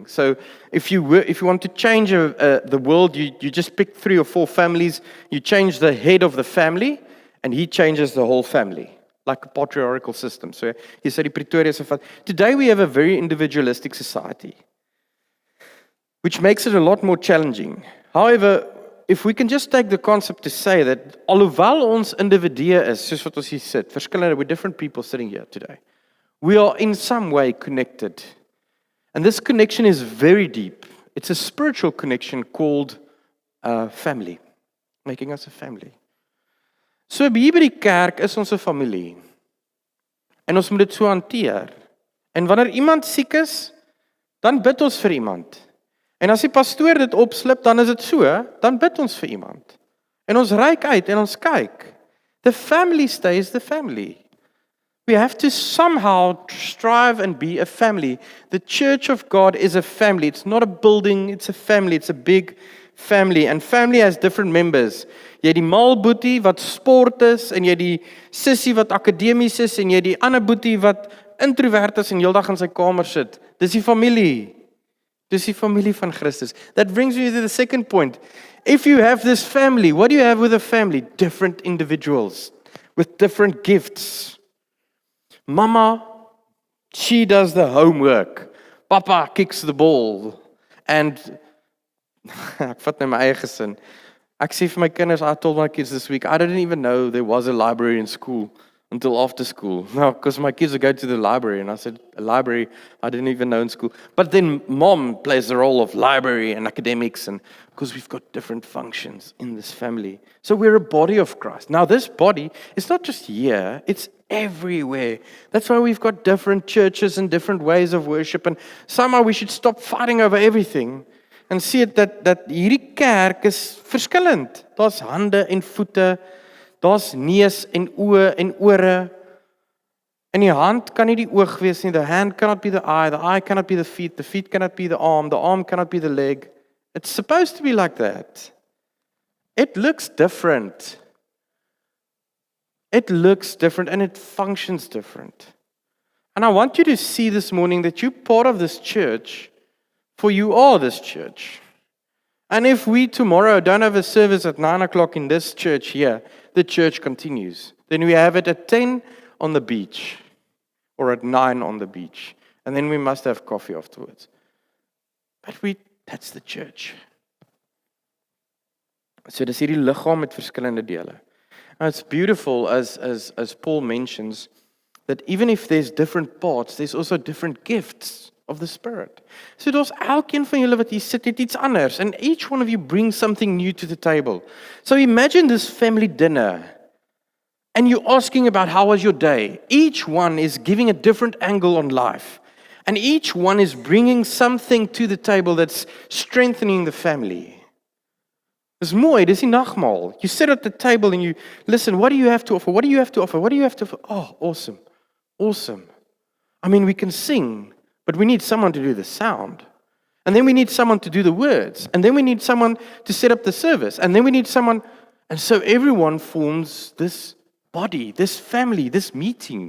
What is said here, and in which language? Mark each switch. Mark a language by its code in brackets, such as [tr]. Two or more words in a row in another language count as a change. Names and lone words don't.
[en] So if you want to change the world, you just pick 3 or 4 families, you change the head of the family, and he changes the whole family, like a patriarchal system. So he said, Pretoria. Today we have a very individualistic society, which makes it a lot more challenging. However, if we can just take the concept to say that [af] alhoewel ons individue is, soos wat ons hier sit, verskillende, [en] with different people sitting here today, we are in some way connected. And this connection is very deep. It's a spiritual connection called family, making us a family. [af] So hier by die kerk is ons 'n familie. En ons moet dit so hanteer. En wanneer iemand siek is, dan bid ons vir iemand. En as die pastoor dit opslip, dan is dit so, dan bid ons vir iemand. En ons reik uit en ons kyk. [en] The family stays the family. We have to somehow strive and be a family. The church of God is a family. It's not a building, it's a family. It's a big family. And family has different members. [af] Jy die mal boetie wat sport is, en jy die sissie wat akademies is, en jy die ander boetie wat introvert is en heeldag in sy kamer sit. Dis die familie. Dis die familie van Christus. [en] That brings me to the second point. If you have this family, what do you have with a family? Different individuals with different gifts. Mama, she does the homework. Papa kicks the ball. [af] And ek vat nou my eie gesin. Ek sê vir my kinders, [en] I told my kids this week, I didn't even know there was a library in school until after school. No, because my kids would go to the library, and I said, a library, I didn't even know in school. But then mom plays the role of library and academics, and because we've got different functions in this family. So we're a body of Christ. Now this body is not just here, it's everywhere. That's why we've got different churches and different ways of worship, and somehow we should stop fighting over everything and see it that [af] hierdie kerk is verskillend. Daar's hande en voete, daar's neus en oë en ore. En die hand kan nie die oog wees nie, [en] the hand cannot be the eye cannot be the feet cannot be the arm cannot be the leg. It's supposed to be like that. It looks different. It looks different and it functions different. And I want you to see this morning that you're part of this church, for you are this church. And if we tomorrow don't have a service at 9 o'clock in this church here, the church continues. Then we have it at 10 on the beach, or at 9 on the beach. And then we must have coffee afterwards. But that's the church. [af] So dis hierdie liggaam met verskillende dele. [en] Now it's beautiful as Paul mentions that even if there's different parts, there's also different gifts of the Spirit. [af] So daar's elkeen van julle wat hier sit het iets anders, [en] and each one of you brings something new to the table. So imagine this family dinner, and you're asking about how was your day. Each one is giving a different angle on life, and each one is bringing something to the table that's strengthening the family. [af] Dis mooi, dis die nagmaal. [en] You sit at the table and you listen, what do you have to offer? What do you have to offer? What do you have to offer? Oh, awesome. Awesome. I mean, we can sing, but we need someone to do the sound. And then we need someone to do the words. And then we need someone to set up the service. And then we need someone. And so everyone forms this body, this family, this meeting.